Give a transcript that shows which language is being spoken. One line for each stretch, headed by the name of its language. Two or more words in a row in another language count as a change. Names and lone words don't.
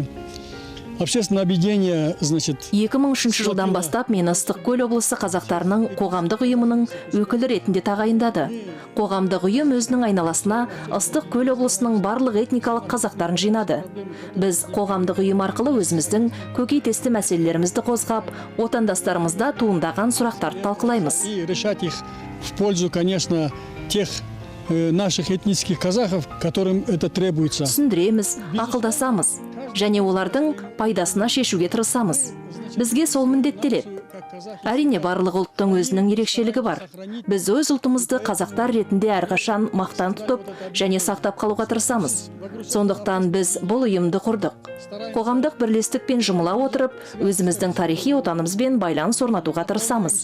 Russian: Общественное объединение, значит...
Kazakh: 2003 жылдан бастап мені Ыстықкөл облысы қазақтарының қоғамдық ұйымының өкілі ретінде тағайындады. Қоғамдық ұйым өзінің айналасына Ыстықкөл облысының барлық этникалық қазақтарын жинады. Біз қоғамдық ұйым арқылы өзіміздің көкейтесті мәселелерімізді қозғап, отандастарымызда туындаған сұрақтарды талқылаймыз.
Russian: И решать их в пользу, конечно, тех наших этнических казахов, которым это требуется.
Kazakh: Түсіндіреміз, ақылдасамыз, және олардың пайдасына шешуге тырысамыз. Бізге сол міндеттеледі. Әрине барлық ұлттың өзінің ерекшелігі бар. Біз өз ұлтымызды қазақтар ретінде әрқашан мақтан тұтып және сақтап қалуға тырысамыз. Сондықтан біз бұл ұйымды құрдық. Қоғамдық бірлестікпен жұмыла отырып, өзіміздің тарихи отанымызбен байланыс орнатуға тырысамыз.